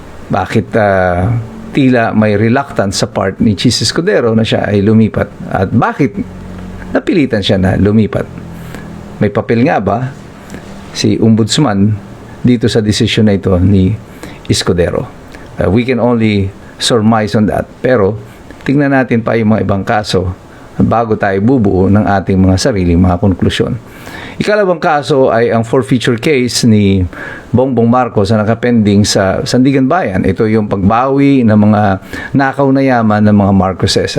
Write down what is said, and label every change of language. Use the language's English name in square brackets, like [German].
[Filipino] Bakit tila may reluctance sa part ni Chis Escudero na siya ay lumipat? At bakit napilitan siya na lumipat? May papel nga ba si Ombudsman dito sa desisyon na ito ni Escudero? [English] We can only surmise on that. [Filipino] Pero tingnan natin pa yung mga ibang kaso bago tayo bubuo ng ating mga sariling mga konklusyon. Ikalawang kaso ay ang forfeiture case ni Bongbong Marcos na nakapending sa Sandigan Bayan. Ito yung pagbawi ng mga nakaw na yaman ng mga Marcoses.